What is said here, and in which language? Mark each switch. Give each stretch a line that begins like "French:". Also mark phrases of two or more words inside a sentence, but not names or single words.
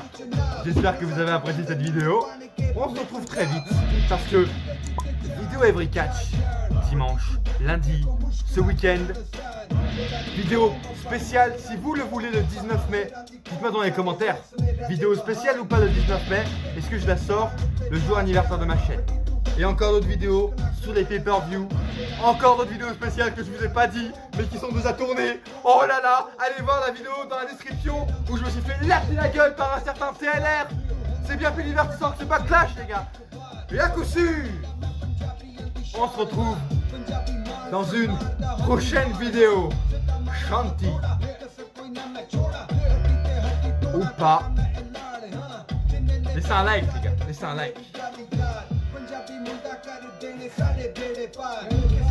French: J'espère que vous avez apprécié cette vidéo. On se retrouve très vite parce que vidéo Every Catch dimanche, lundi, ce week-end. Vidéo spéciale si vous le voulez le 19 mai. Dites-moi dans les commentaires, vidéo spéciale ou pas le 19 mai. Est-ce que je la sors le jour anniversaire de ma chaîne? Et encore d'autres vidéos sur les pay-per-view. Encore d'autres vidéos spéciales que je vous ai pas dit, mais qui sont déjà tournées. Oh là là, allez voir la vidéo dans la description où je me suis fait laver la gueule par un certain TLR. C'est bien plus divertissant que ce Backlash, les gars. Et à coup sûr, on se retrouve dans une prochaine vidéo. Shanti. Ou pas. Laissez un like, les gars. Laissez un like.
Punjabi: ਪੰਜਾਬੀ ਮੁੰਡਾ ਕਰ ਦੇਣੇ ਸਾਰੇ ਬੇੜੇ ਪਾਰ